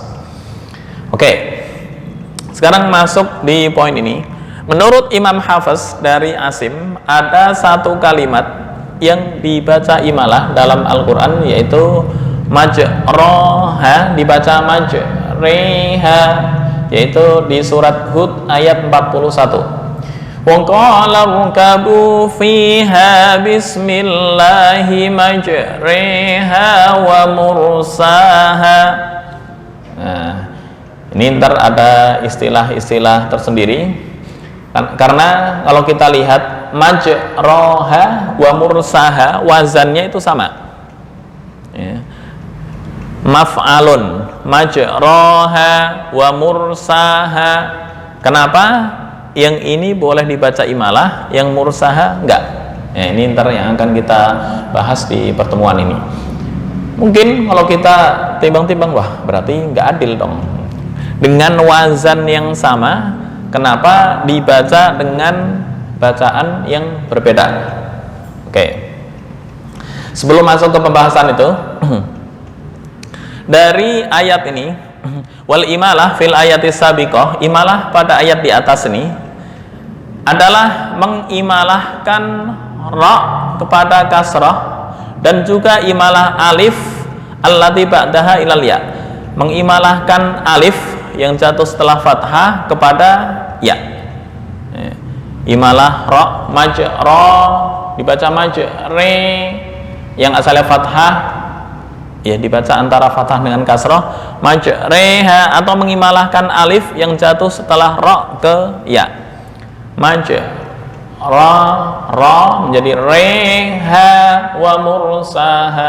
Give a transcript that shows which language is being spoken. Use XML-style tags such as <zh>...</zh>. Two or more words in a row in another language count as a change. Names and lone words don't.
<id>Oke, sekarang masuk di poin ini. Menurut Imam Hafiz dari Asim, ada satu kalimat yang dibaca imalah dalam Al-Quran, yaitu majroha dibaca majriha, yaitu di surat Hud ayat 41.</id> <ar>وقال اركبوا فيها بسم الله مجريها ومرساها.</ar> <id>Nah, ini ntar ada istilah-istilah tersendiri, karena kalau kita lihat</id> <ar>مجراها ومرساها,</ar> <id>wazannya itu sama ya.</id> <ar>مفعل، مجراها ومرساها.</ar> <id>Kenapa yang ini boleh dibaca imalah, yang mursaha enggak? Ya, ini ntar yang akan kita bahas di pertemuan ini. Mungkin kalau kita timbang-timbang, wah berarti enggak adil dong. Dengan wazan yang sama, kenapa dibaca dengan bacaan yang berbeda? Oke. Sebelum masuk ke pembahasan itu, dari ayat ini,</id> <ar>والإمالة في الآية السابقة,</ar> <id>imalah pada ayat di atas ini adalah mengimalahkan ra kepada kasrah Dan juga imalah</id> <ar>ألف التي بعدها إلى الياء,</ar> <id>mengimalahkan alif yang jatuh setelah fathah kepada ya. Imalah ra, majra dibaca majre, yang asalnya fathah ya dibaca antara fathah dengan kasrah majreha, atau mengimalahkan alif yang jatuh setelah ra ke ya, majra ra menjadi reha</id> <ar>ومرساها.</ar>